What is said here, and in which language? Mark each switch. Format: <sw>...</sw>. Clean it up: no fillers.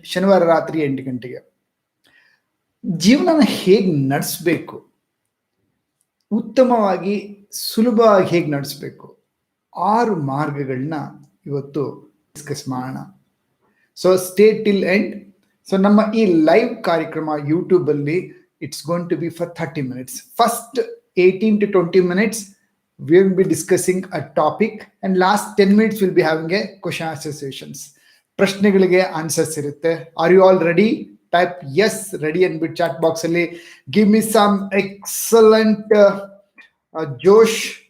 <kn>ಶನಿವಾರ ರಾತ್ರಿ 8 ಗಂಟೆಗೆ. ಜೀವನನ ಹೇಗೆ ನಡೆಸಬೇಕು, ಉತ್ತಮವಾಗಿ ಸುಲಭವಾಗಿ ಹೇಗೆ ನಡೆಸಬೇಕು, 6 ಮಾರ್ಗಗಳನ್ನ ಇವತ್ತು ಡಿಸ್ಕಸ್ ಮಾಡೋಣ.</kn> <en>So stay till end.</en> <kn>So ನಮ್ಮ ಈ ಲೈವ್ ಕಾರ್ಯಕ್ರಮ ಯೂಟ್ಯೂಬ್ ಅಲ್ಲಿ</kn> <en>It's going to be for 30 minutes. First 18 to 20 minutes we will be discussing a topic and last 10 minutes we'll be having a question answer sessions.</en> <kn>ಪ್ರಶ್ನೆಗಳಿಗೆ answers ಇರುತ್ತೆ.</kn> <en>Are you all ready? Type S ready ಅಂದ್ಬಿಟ್ಟು chat box ಅಲ್ಲಿ give me some excellent ಜೋಶ್.</en>